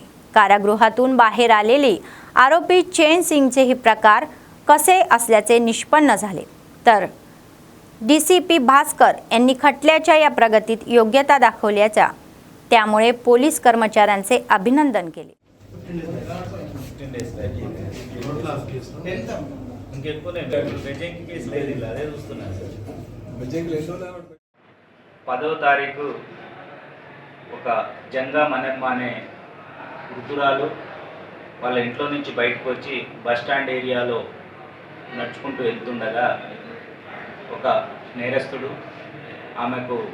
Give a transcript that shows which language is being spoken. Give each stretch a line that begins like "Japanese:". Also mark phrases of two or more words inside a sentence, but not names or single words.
Marathi: कारागृहातून बाहेर आलेले आरोपी चैन सिंगचे हे प्रकार कसे असल्याचे निष्पन्न झाले. तर डीसीपी भास्कर यांनी खटल्याच्या या प्रगतीत योग्यता दाखवल्याचा त्यामुळे पोलीस कर्मचाऱ्यांचे अभिनंदन केले.
Telugu: పదవ తారీఖు ఒక జంగా మనమ్మ అనే వృద్ధురాలు వాళ్ళ ఇంట్లో నుంచి బయటకు వచ్చి
English: bus stand arealo
Telugu: నడుచుకుంటూ వెళ్తుండగా ఒక నేరస్తుడు ఆమెకు